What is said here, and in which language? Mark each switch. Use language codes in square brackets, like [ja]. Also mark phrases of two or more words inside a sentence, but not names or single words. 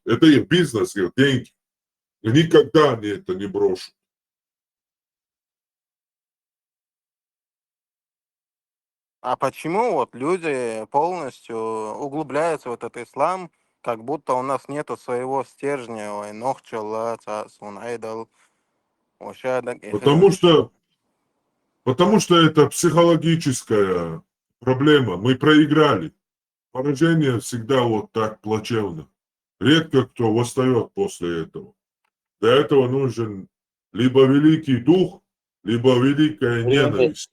[ru] Это их бизнес, их деньги. И никогда они это не брошут. А почему вот люди полностью углубляются в этот ислам, как будто у нас нету своего стержня, ой, [ce] нохчала, цасун, айдал, ошадак, [ru] Потому что это психологическая проблема. Мы проиграли. Поражение всегда вот так плачевно. Редко кто восстает после этого. Для этого нужен либо великий дух, либо великая ненависть.